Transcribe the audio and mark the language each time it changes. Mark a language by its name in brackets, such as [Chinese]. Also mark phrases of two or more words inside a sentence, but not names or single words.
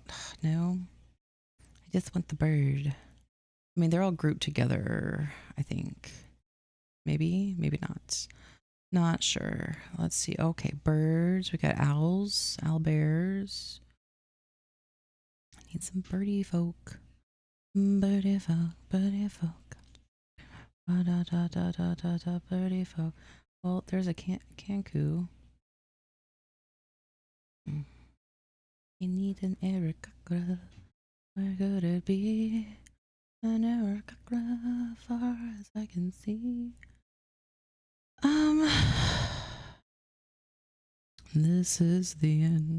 [English] No. I just want the bird. I mean, they're all grouped together, I think. Maybe, maybe not. Not sure. Let's see. Okay, birds. We got owls, owl bears. I need some birdie folk. Birdie folk, birdie folk. Da da da da da da birdie folk. Well, there's a cancu. You need an Arakocra. Where could it be? An Arakocra, far as I can see. This is the end.